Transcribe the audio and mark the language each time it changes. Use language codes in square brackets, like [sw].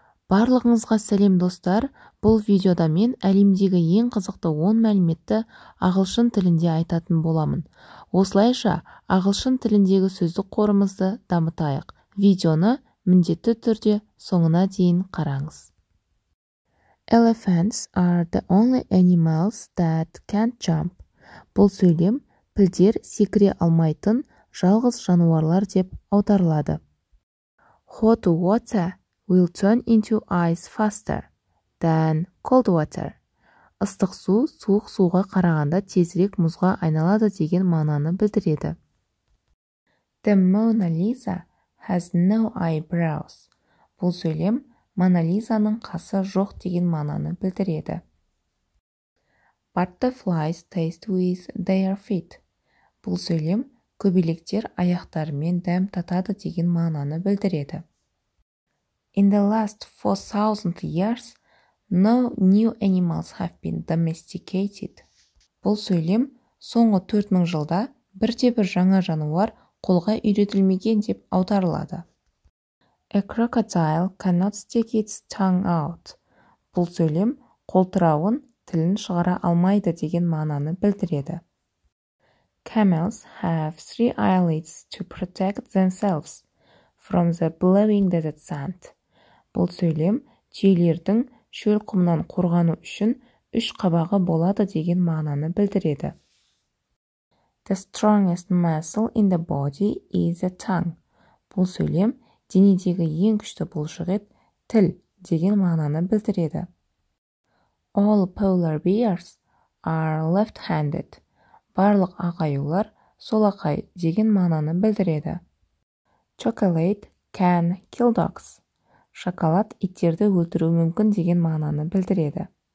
[kk] Барлығыңызға сәлем достар. Бұл видеода мен әлемдегі ең қызықты 10 мәліметті ағылшын тілінде айтатын боламын. Осылайша ағылшын тіліндегі сөздік қорымызды дамытайық. Видеоны міндетті түрде соңына дейін қараңыз. [en] Elephants are the only animals that can't jump. [kk] Бұл сөйлем пілдер секіре алмайтын жалғыз жануарлар деп аударылады. [en] Hot water will turn into ice faster than cold water. [kk] Ыстық су суық суға қарағанда тезірек мұзға айналады деген мағынаны білдіреді. [en] The Mona Lisa has no eyebrows. [kk] Бұл сөйлем Мона Лизаның қасы жоқ деген мағынаны білдіреді. [en] Butterflies taste with their feet. [kk] Бұл сөйлем көбелектер аяқтарымен дәм татады деген мағынаны білдіреді. [en] In the last 4,000 years, no new animals have been domesticated. [kk] Бұл сөйлем соңғы 4000 жылда бірде-бір жаңа жануар қолға үйретілмеген деп аударылады. [en] A crocodile cannot stick its tongue out. [kk] Бұл сөйлем қолтырауын тілін шығара алмайды деген мағынаны білдіреді. [en] Camels have 3 eyelids to protect themselves from the blowing desert sand. [kk] Бұл сөйлем түйелердің шөл құмнан қорғану үшін 3 қабағы болады деген мағынаны білдіреді. [en] The strongest muscle in the body is the tongue. [kk] Бұл сөйлем денедегі ең күшті бұлшық ет тіл деген мағынаны білдіреді. [en] All polar bears are left-handed. [kk] Барлық ағаюлар солақай деген мағынаны білдіреді. [en] Chocolate can kill dogs. [kk] Шоколад иттерді өлтіруі мүмкін деген мағынаны білдіреді.